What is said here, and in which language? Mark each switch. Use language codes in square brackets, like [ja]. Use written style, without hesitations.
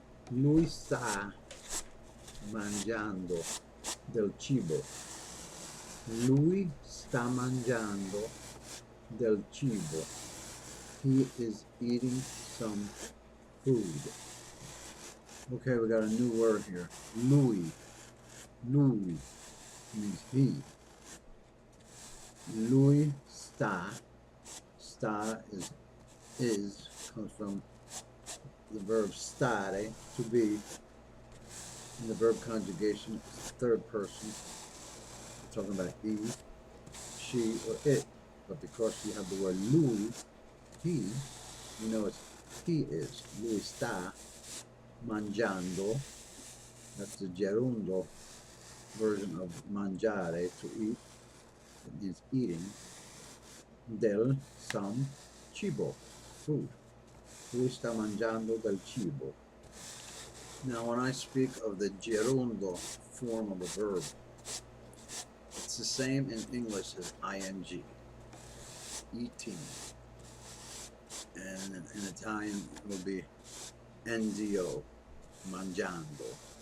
[it] Lui sta mangiando del cibo. Lui sta mangiando del cibo. [en] He is eating some food. Okay, we got a new word here. Lui. Lui means he. [it] Lui sta. [en] Sta is comes from the verb stare, to be. In the verb conjugation, it's third person. We're talking about he, she, or it. But because you have the word lui, he, you know it's he is. [it] Lui sta mangiando. [en] That's the gerundo version of mangiare, to eat. It means eating. Del some cibo, food. [it] Lui sta mangiando del cibo. [en] Now, when I speak of the gerundo form of a verb, it's the same in English as ing, eating. And in Italian, it will be NDO, mangiando.